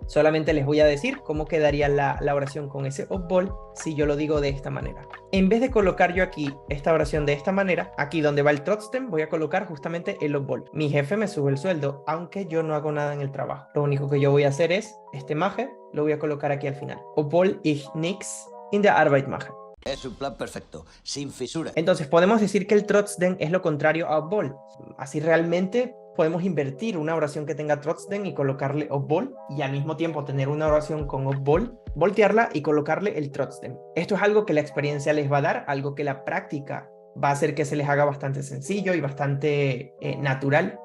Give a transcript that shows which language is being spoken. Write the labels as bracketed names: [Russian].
[Spanish] Solamente les voy a decir cómo quedaría la oración con ese obwohl si yo lo digo de esta manera. En vez de colocar yo aquí esta oración de esta manera, aquí donde va el trotzdem voy a colocar justamente el obwohl. Mi jefe me sube el sueldo, aunque yo no hago nada en el trabajo. Lo único que yo voy a hacer es, este mache, lo voy a colocar aquí al final. [German] Obwohl ich nix in der Arbeit mache. [Spanish] Es un plan perfecto, sin fisuras. Entonces podemos decir que el trotzdem es lo contrario a obwohl. Así realmente podemos invertir una oración que tenga trotzdem y colocarle obwohl, y al mismo tiempo tener una oración con obwohl, voltearla y colocarle el trotzdem. Esto es algo que la experiencia les va a dar, algo que la práctica va a hacer que se les haga bastante sencillo y bastante natural.